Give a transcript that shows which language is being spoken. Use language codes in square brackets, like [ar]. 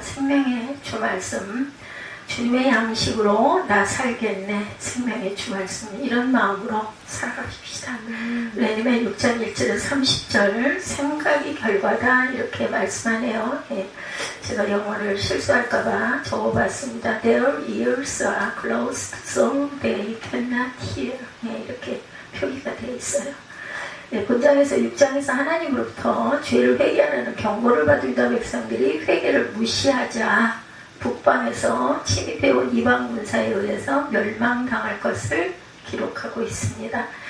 [ko] 생명의 주 말씀, 주님의 양식으로 나 살겠네. 생명의 주 말씀, 이런 마음으로 살아가십시다. 레미야 6장 1절에서 30절, 생각이 결과다, 이렇게 말씀하네요. 제가 영어를 실수할까봐 적어봤습니다. [en] Their ears are closed so they cannot hear. [ko] 이렇게 표기가 되어 있어요. 본장에서 6장에서 하나님으로부터 죄를 회개하라는 경고를 받은 유다 백성들이 회개를 무시하자 북방에서 침입해온 이방 군사에 의해서 멸망당할 것을 기록하고 있습니다.